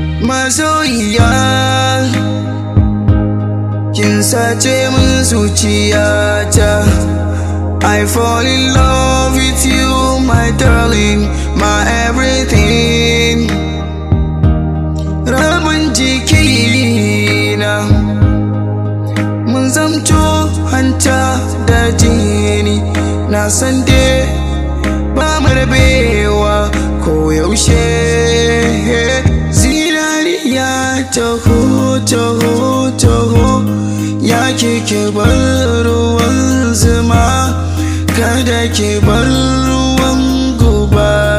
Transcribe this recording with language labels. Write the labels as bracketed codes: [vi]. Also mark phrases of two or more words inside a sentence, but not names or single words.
[ha] Masoyiya, kin sace min zuciyata. [en] I fall in love with you, my darling, my everything. [ha] Rabin jikina, mun zamto hanta da jini. Na san dai ba mu rabewa ko yaushe. Zinariya, taho, taho, taho, ya ki ki bar ruwan zuma, kada ki bar ruwan guba.